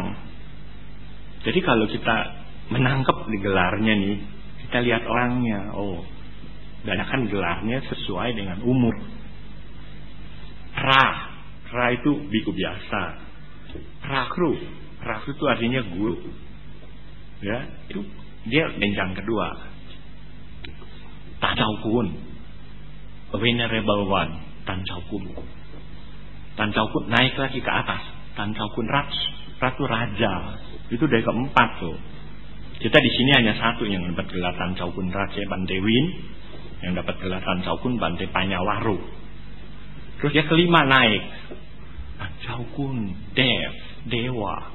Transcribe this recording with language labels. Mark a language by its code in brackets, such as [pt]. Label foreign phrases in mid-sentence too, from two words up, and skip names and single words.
[id] Jadi kalau kita menangkap di gelarnya nih, kita lihat orangnya. Oh, banyakan gelarnya sesuai dengan umur. Ra itu biku biasa. Rakru itu artinya guru. Ya, itu dia jenjang kedua. [en] Tancaukun, venerable one, Tancaukun. [id] Tancaukun naik lagi ke atas. Tancaukun Ratu raja. Itu dari keempat tuh. Kita di sini hanya satu yang dapat gelar Tancaukun Raja, Bantewin. Yang dapat gelar Tancaukun Bante Panyawaru. Terus dia kelima naik, Tancaukun Dewa.